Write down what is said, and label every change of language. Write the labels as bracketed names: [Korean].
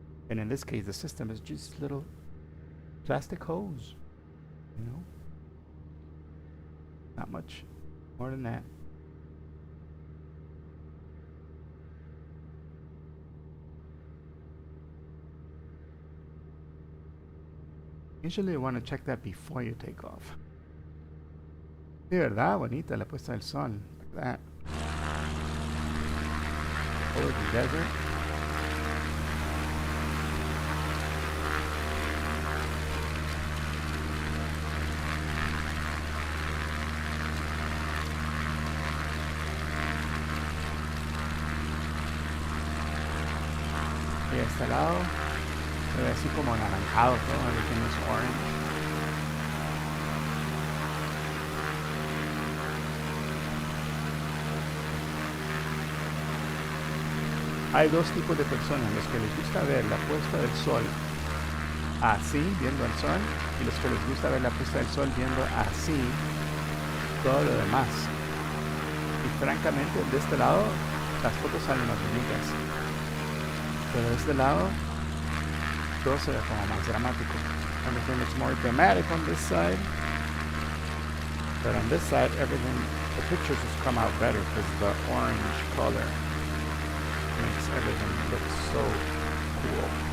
[English] And in this case, the system is just little plastic hose, you know, not much more than that. Usually you want to check that before you take off. [Spanish] De verdad, bonita la puesta del sol. [English] Look at that. Over the desert. [Spanish] Y este lado se ve así como anaranjado todo, [English] everything is orange. [Spanish] Hay dos tipos de personas, los que les gusta ver la puesta del sol así, viendo el sol, y los que les gusta ver la puesta del sol viendo así todo lo demás. Y francamente, de este lado, las fotos salen más bonitas. Pero de este lado, todo se ve como más dramático. [English] Everything looks more dramatic on this side. But on this side, everything, the pictures just come out better because the orange color makes everything look so cool.